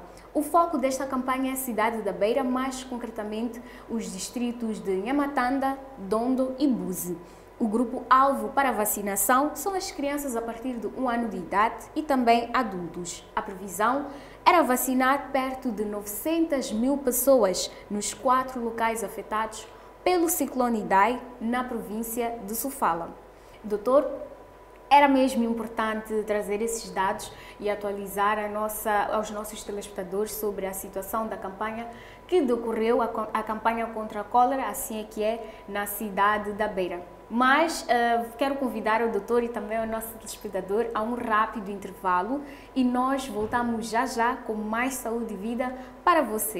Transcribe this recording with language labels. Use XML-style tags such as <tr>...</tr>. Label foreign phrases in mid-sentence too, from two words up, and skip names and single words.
<pt>O foco desta campanha é a cidade da Beira, mais concretamente os distritos de Nhamatanda, Dondo e Buzi. O grupo-alvo para a vacinação são as crianças a partir de 1 ano de idade e também adultos. A previsão era vacinar perto de 900.000 pessoas nos 4 locais afetados pelo ciclone Idai na província de Sofala. Doutor, era mesmo importante trazer esses dados e atualizar aos nossos telespectadores sobre a situação da campanha que decorreu, a campanha contra a cólera, assim é que é, na cidade da Beira. Mas quero convidar o doutor e também o nosso telespectador a um rápido intervalo e nós voltamos já com mais saúde e vida para você.</pt>